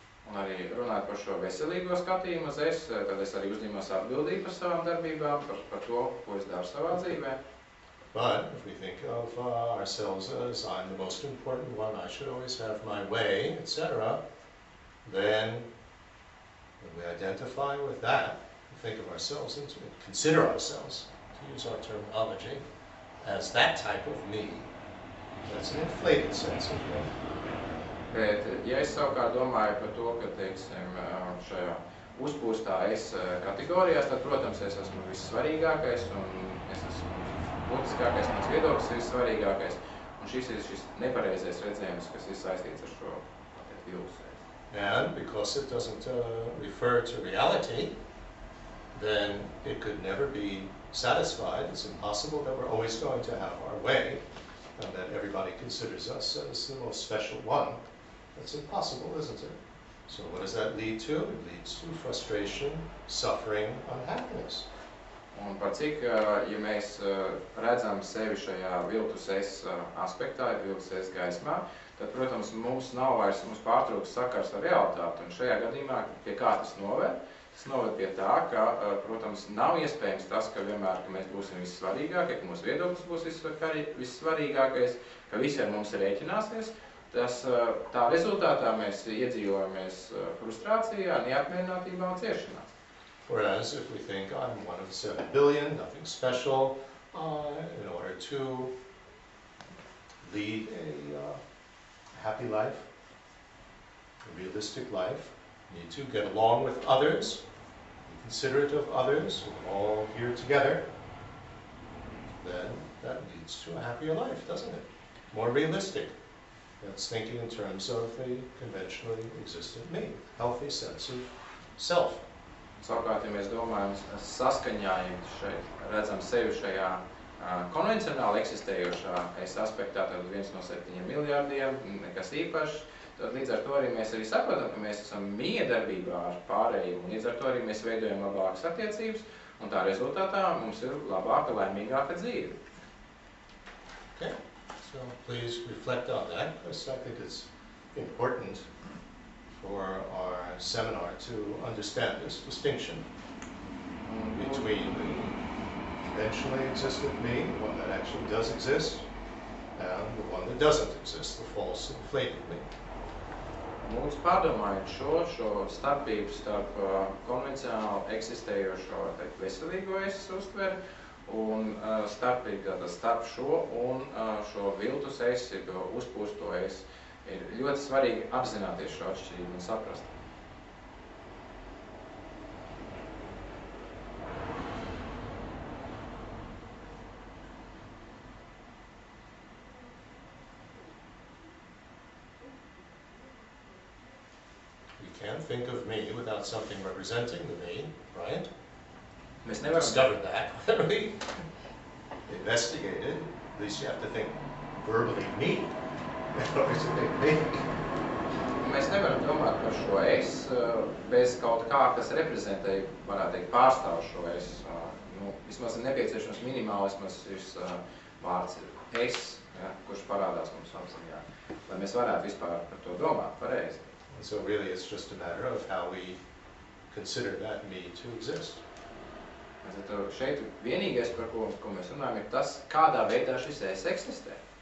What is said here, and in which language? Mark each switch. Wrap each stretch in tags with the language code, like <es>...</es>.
<lv>Un arī runāt par šo veselīgo skatījumu uz es, tad es arī uzņemos atbildību par savām darbībām, par to, ko es daru savā dzīvē.</lv> <en>But if we think of ourselves as I'm the most important one, I should always have my way, etc., then when we identify with that, we think of ourselves and consider ourselves, to use our terminology, as that type of me. That's an inflated sense of me.</en> <lv>Bet, ja es savukārt domāju par to, ka, teiksim, šajā uzpūstā es kategorijās, tad, protams, es esmu vissvarīgākais un es esmu būtiskākais, mans viedoklis ir vissvarīgākais. Un šis ir šis nepareizais redzējums, kas ir saistīts ar šo viltus.</lv> <en>And because it doesn't refer to reality, then it could never be satisfied. It's impossible that we're always going to have our way, and that everybody considers us as the most special one. That's impossible, isn't it? So what does that lead to? It leads to frustration, suffering, unhappiness.</en> <lv>Un par cik, ja mēs redzam sevi šajā viltus es aspektā, viltus es gaismā, tad, protams, mums pārtrūks sakars ar realitāti. Un šajā gadījumā, pie kā tas noved? Tas noved pie tā, ka, protams, nav iespējams tas, ka vienmēr, ka mēs būsim vissvarīgākie, ka mūsu viedoklis būs vissvarīgākais, ka visi ar mums rēķināsies. Tā rezultātā mēs iedzīvojamies frustrācijā, neapmierinātībā un ciešanā.</lv> <en>Whereas if we think I'm one of 7 billion, nothing special, in order to lead a happy life, a realistic life, you need to get along with others, be considerate of others, we're all here together, then that leads to a happier life, doesn't it? More realistic. That's thinking in terms of the conventionally existent me, healthy sense of self.</en> <lv>Savukārt, ja mēs domājam saskaņā, redzam sevi šajā konvencionāli eksistējošā es aspektā, tad 1 no 7 miljārdiem, nekas īpašs, tad līdz ar to arī mēs arī saprotam, ka mēs esam miedarbībā ar pārējiem, un līdz ar to arī mēs veidojam labākas attiecības, un tā rezultātā mums ir labāka, laimīgāka dzīve.</lv> <en>Okay, so please reflect on that, because I think it's important for our seminar to understand this distinction between the conventionally existent me, the one that actually does exist, and the one that doesn't exist, the false, inflated me.</en> <lv>Mums pārdomājot šo starpību starp konvencionāli eksistējošo veselīgo es uztveri un starpību starp šo un šo viltus es, uzpūsto es. Ir ļoti svarīgi apzināties šo atšķirību un saprast.</lv> <en>can't think of me without something representing the me, right?</en> <lv>Mēs</lv> <en>We</en> <lv>nevaram,</lv> <en>discovered that when we investigated. At least you have to think verbally me in order to think me.</en> <lv>mēs nevaram domāt par šo es bez kaut kā, kas reprezentē, varētu teikt, pārstāv šo es. Nu, vismaz ir nepieciešams minimālismas šis vārds ir es, ja, kurš parādās mums apziņā, lai mēs varētu vispār par to domāt pareizi.</lv> <en>And so really it's just a matter of how we consider that me to exist.</en> <lv>Tad šeit vienīgais, par ko mēs runājam, ir tas, kādā veidā šis es eksistē.</lv>